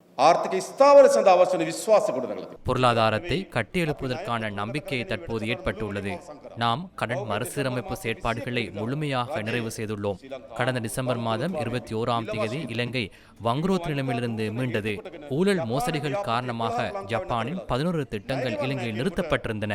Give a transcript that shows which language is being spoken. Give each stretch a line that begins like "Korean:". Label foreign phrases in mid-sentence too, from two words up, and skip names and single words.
Sinhala: ආර්ථික ස්ථාවර සඳහා අවශ්‍ය වන විශ්වාස ගොඩනගලා තියෙනවා.
Tamil: பொருளாதாரத்தை கட்டியெழுப்புவதற்கான நம்பிக்கை தற்போது ஏற்பட்டுள்ளது. நாம் கடன் மறுசீரமைப்பு செயற்பாடுகளை முழுமையாக நிறைவு செய்துள்ளோம். கடந்த டிசம்பர் மாதம் 21ஆம் தேதி இலங்கை வங்குரோத் நிலைமையிலிருந்து மீண்டது. ஊழல் மோசடிகள் காரணமாக ஜப்பானின் 11 திட்டங்கள் இலங்கையில் நிறுத்தப்பட்டிருந்தன.